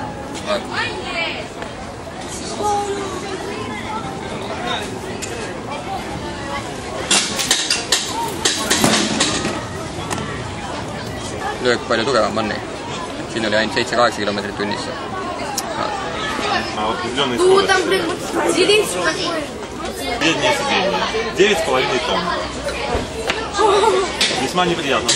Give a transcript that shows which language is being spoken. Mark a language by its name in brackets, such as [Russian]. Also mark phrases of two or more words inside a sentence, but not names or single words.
[Estonian] Vaata. Löök palju tugevam on nii. Siin oli ainult 7-8 kilomeetrit tunnisse. [Russian] Там, блин, зелень такой. Среднее сиденье. 9,5 тонн. Весьма неприятно.